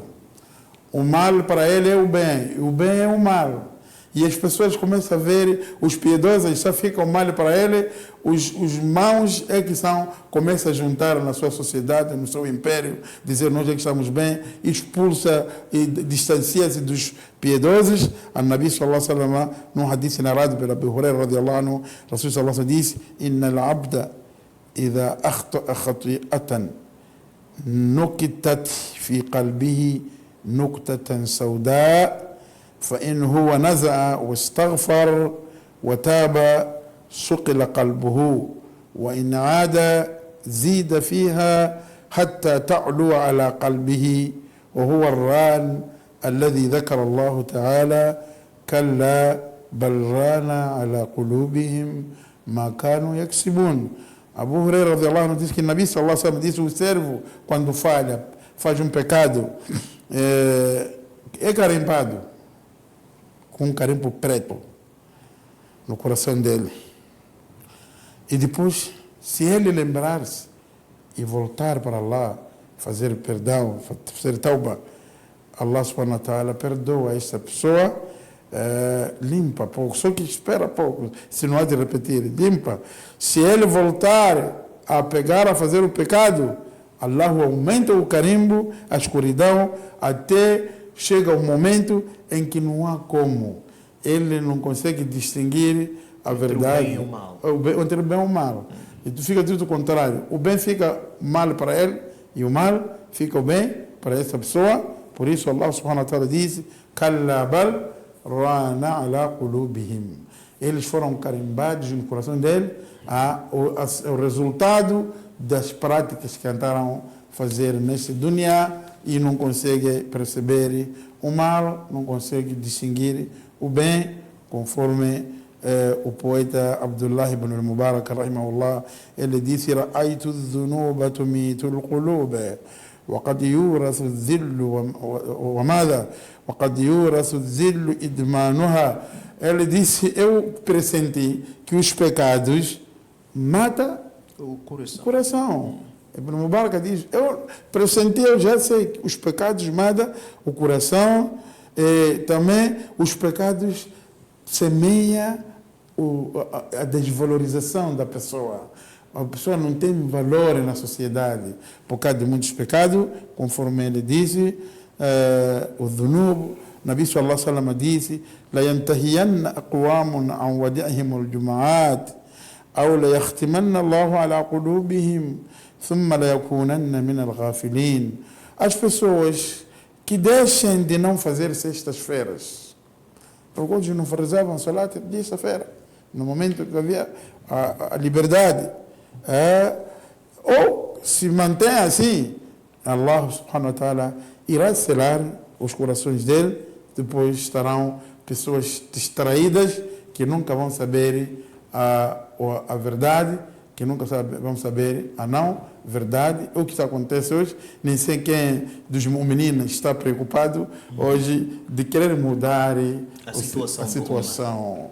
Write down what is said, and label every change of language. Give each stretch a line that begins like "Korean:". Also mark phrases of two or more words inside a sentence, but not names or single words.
Portuguese: O mal para ele é o bem, e o bem é o mal. E as pessoas começam a ver, os piedosos só ficam mal para ele, os maus é que começam a juntar na sua sociedade, no seu império, dizer nós é que estamos bem, expulsa e distancia-se dos piedosos.
Arabic: A النبي صلى الله عليه وسلم,
Portuguese: num hadith narrado pela Abu Hurairah
Arabic: رضي الله عنه,
Portuguese: Rasul
Arabic: صلى الله عليه وسلم disse: "إن العبد إذا أخطأ خطيئة نكتت في قلبه نكتة سوداء فإن هو نزع واستغفر وتاب سقل قلبه وإن عاد زيد فيها حتى تعلو على قلبه وهو الران الذي ذكر الله تعالى كلا بل ران على قلوبهم ما كانوا يكسبون.
Portuguese: Abu Huraira
Arabic: رضي الله عنه
Portuguese: diz que
Arabic: النبي صلى الله عليه وسلم
Portuguese: disse: o servo, quando falha, faz um pecado, é carimbado com um carimbo preto no coração dele. E depois, se ele lembrar-se e voltar para Allah, fazer perdão, fazer tauba,
Arabic: الله سبحانه وتعالى
Portuguese: perdoa essa pessoa, limpa pouco, só que espera pouco, se não há de repetir, limpa. Se ele voltar a pegar, a fazer o pecado, Allah aumenta o carimbo, a escuridão, até chega o momento em que não há como. Ele não consegue distinguir a verdade entre o bem e o mal. Entre o bem e o mal. E tu fica tudo o contrário. O bem fica mal para ele e o mal fica bem para essa pessoa. Por isso
Arabic: الله سبحانه وتعالى
Portuguese: diz:
Arabic: كلا بل ران على قلوبهم.
Portuguese: Eles foram carimbados no coração dele o resultado das práticas que tentaram fazer nesse dunya e não consegue perceber o mal, não consegue distinguir o bem, conforme o poeta Abdullah ibn al-Mubarak rahimahullah, ele disse:
Arabic: رأيت الذنوب تميت القلوب وقد يورث الذل وماذا وقد يورث الذل إدمانها.
Portuguese: Ele disse: eu pressenti que os pecados matam o coração. Ibn Mubarak diz: eu pressenti, eu já sei que os pecados matam o coração, e também os pecados semeia a desvalorização da pessoa. A pessoa não tem valor na sociedade por causa de muitos pecados, conforme ele disse, o dhunub.
Arabic: النبي صلى الله عليه وسلم disse: لينتهين أقوام عن ودعهم الجمعات أو ليختمن الله على قلوبهم ثم ليكونن من الغافلين.
Portuguese: As pessoas que deixem de não fazer sextas-feiras, alguns não rezavam salat de sexta-feira, no momento que havia a liberdade, ou se mantém assim,
Arabic: الله سبحانه وتعالى
Portuguese: irá selar os corações dele. Depois estarão pessoas distraídas que nunca vão saber a verdade, que nunca vão saber a não verdade. O que acontece hoje, nem sei quem dos meninos está preocupado hoje de querer mudar a situação.